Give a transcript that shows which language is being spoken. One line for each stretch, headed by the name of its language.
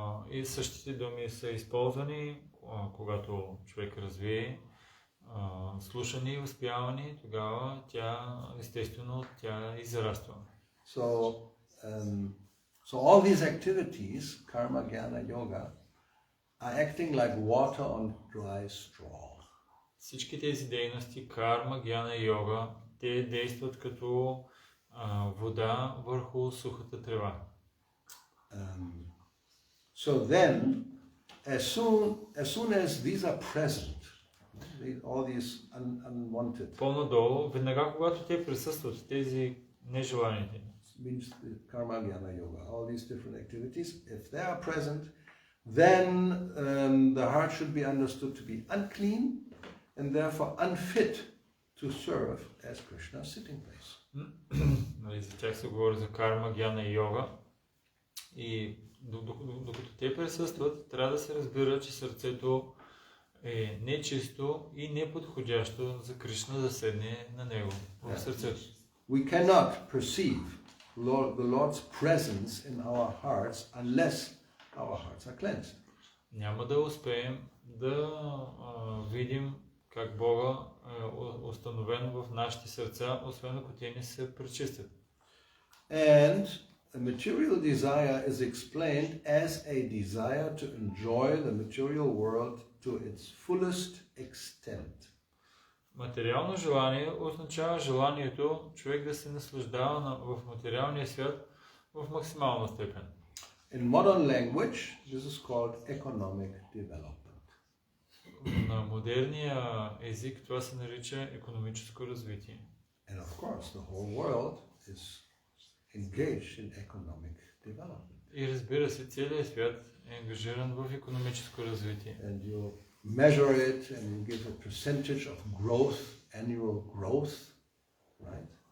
Bulgarian: И същите думи са използвани, когато човек развие слушане и възпяване, тогава тя естествено израства.
English: So So all these activities, karma, jnana, yoga, are acting like water on dry straw.
Bulgarian: Всички тези дейности, карма, гяна и йога, те действат като вода върху сухата трева.
English: So then, as soon as these are present, all these unwanted,
Bulgarian: По-надолу, веднага когато те присъстват, тези нежеланите,
English: means the karma, jnana, yoga, all these different activities, if they are present, then the heart should be understood to be unclean and therefore unfit to serve as Krishna's sitting place.
Bulgarian: За тях се говори за карма, гяна и йога. И докато те присъстват, трябва да се разбира, че сърцето е нечисто и неподходящо за Кришна да седне на него, в сърцето.
English: We cannot perceive the Lord's presence in our hearts unless our hearts are cleansed.
Bulgarian: Няма да успеем да видим как Бога е установен в нашите сърца, освен ако те не се пречистят.
English: And a material desire is explained as a desire to enjoy the material world to its fullest extent.
Bulgarian: Материално желание означава желанието човек да се наслаждава в материалния свят в максимална степен.
English: In modern language, this is called economic development.
Bulgarian: На модерния език това се нарича економическо развитие.
English: And of course, the whole world is engaged in economic development.
Bulgarian: И разбира се, целият свят е ангажиран в економическо развитие.
English: And you measure it and you give a percentage of growth, annual growth, right?